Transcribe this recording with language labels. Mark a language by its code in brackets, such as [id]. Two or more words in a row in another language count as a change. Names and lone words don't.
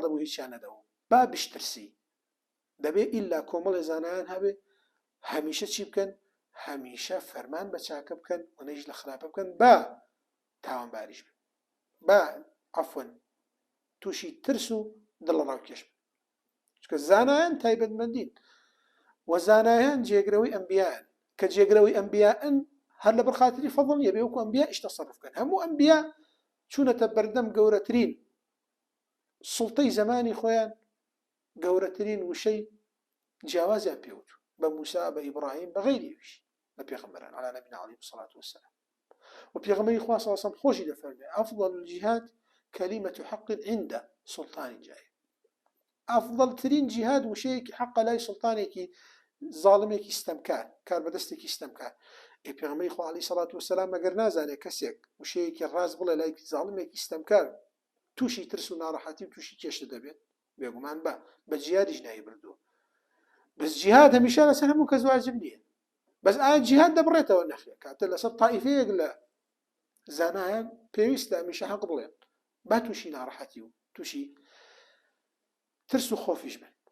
[ckb] دەبوو هیچیان نەدەوە با بشترسی دەبێ ئیلا کۆمەڵی زانایان هەبێ هەمیشە چی بکەن هەمیشە فەرمان بە چاکە بکەن و نەیش لە خراپە بکەن با تاوانباریش بن با عەفوەن تووشی ترس و دڵڕاوکێش بن چونکە زانایان تایبەتمەندین و زانایان جێگرەوەی ئەنبیایان کە جێگرەوەی ئەنبیائن هەر لەبەر خاتری فەضڵ نییە بێ وەکو ئەنبیا ئیش تەسەڕف بکەن هەموو ئەنبیا چونەتە بەردەم گەورەترین سوڵتەی زمانی خۆیان گەورەترین وشەی جیاوازیان پێوت بە موسا بە ئیبراهیم بە غەیریویش لە پێغەمبەران [ar] عەلی نەبینا عەلەیهی الصەلاة والسەلام [ckb] و پێغەمبەری خوا [ar] صلی الله علیه و سلم [ckb] خۆشی دەفەرمێ [ar] ئەفضل الجهاد كلمة حق عند سلطان جائر [ckb] ئەفضل ترین جیهاد وشەیەکی حەقە لای سوڵتانێکی زاڵمێکی ستەمکار کار بەدەستێکی ستەمکار پێغەمبەری خوا [ar] عەلەیهی الصەلاة والسەلام [ckb] ئەگەر نازانێ کەسێک وشەیەکی ڕاست بڵێ لای زاڵمێکی ستەمکار تووشی ترس و ناڕەحەتی و تووشی کێشە دەبێت بێگومان بە جیهادیش نایی بردووە بەس جیهاد هەمیشە لەسەر هەموو کەس واجب نییە بەس ئایا جیهاد دەبڕێتەوە نەخێ کاتە لەسەر تائیفەیەک لە زانایان پێویستە هەمیشە حەق بڵێن با تووشی ناڕەحەتی و تووشی ترس و خۆفیش بن